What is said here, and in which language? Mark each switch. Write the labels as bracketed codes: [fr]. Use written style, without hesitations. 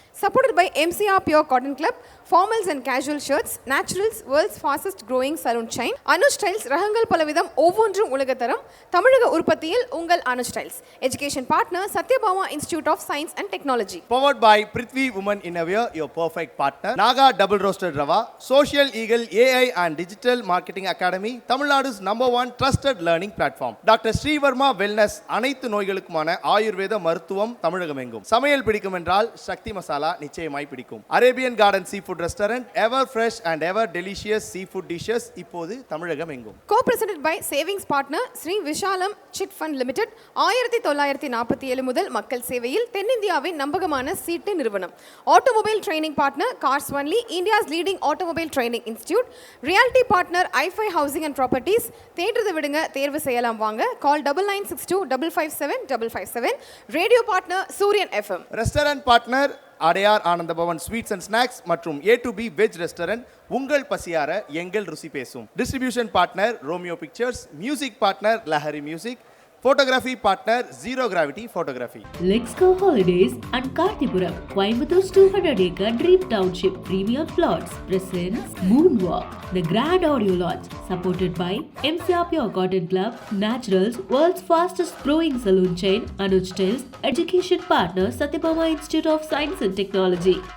[en] Supported by MCR Pure Cotton Club, formals and casual shirts, Naturals, world's fastest growing salon chain, Anuj Styles, [ta] ரகங்கள் பலவிதம் ஒவ்வொன்றும் உலகத்தரம், தமிழக உற்பத்தியில் உங்கள் [en] Anuj Styles. Education partner, Satyabama Institute of Science and Technology. Powered by Prithvi Women Innerwear, your perfect partner. Naga Double Roasted Rava, Social Eagle AI and Digital Marketing Academy, Tamil Nadu's #1 trusted learning platform. Dr. [ta] Srivarma Wellness, அனைத்து நோய்களுக்குமான ஆயுர்வேத மருத்துவம் தமிழகமெங்கும். சமையல் பிடிக்கும் என்றால் சக்தி மசாலா நிச்சயமாய் பிடிக்கும். Arabian garden seafood restaurant, [en] ever fresh and ever delicious seafood dishes [ta] இப்போது தமிழகம் எங்கும். [en] Co-presented by Savings Partner Sri Vishalam Chit Fund Limited, 1947 [ta] முதல் மக்கள் சேவையில் தென்னிந்தியாவின் நம்பகமான சீட்டு நிறுவனம். [en] Automobile Training Partner Cars Only, India's leading automobile training institute. Realty Partner i5 Housing and Properties, [ta] தேடுறது விடுங்க தேர்வு செய்யலாம் வாங்க. [en] Call 9962 557 557. Radio Partner Suryan FM. [ta] Restaurant partner Adyar Ananda Pawan sweets and snacks மற்றும் A2B வெஜ் ரெஸ்டாரண்ட், உங்கள் பசியார எங்கள் ருசி பேசும். [en] Distribution partner Romeo pictures, music partner Lahari music, photography partner Zero Gravity Photography. Let's Go Holidays and Karthipuram, Coimbatore 200 acre Dream Township Premium Plots presents Moonwalk, the grand audio launch, supported by MCR Pure Cotton Club, Naturals, world's fastest growing salon chain, Anuj Styles, education partner Satyabama Institute of Science and Technology.